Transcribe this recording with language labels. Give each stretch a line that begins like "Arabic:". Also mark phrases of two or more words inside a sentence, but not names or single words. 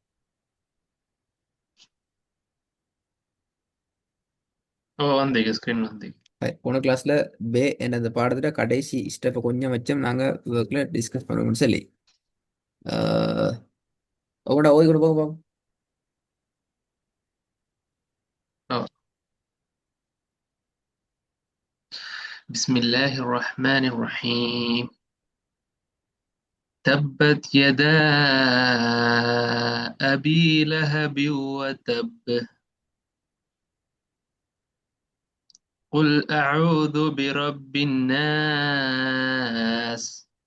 Tamil: ஓ, வந்தீங்க ஸ்க்ரீன் வந்தீங்க. போன கிளாஸ்ல பே என்ற அந்த பாடத்துல கடைசி ஸ்டெப்பை கொஞ்சம் வச்சோம் நாங்க
English: workல discuss
Tamil: பண்ணுவோம்னு சொல்லி. உங்களோட ஓய்வு கூட போக போகும். ஓ.
Arabic: بسم الله الرحمن الرحيم. تبت يدا أبي لهب وتب. قل أعوذ برب الناس.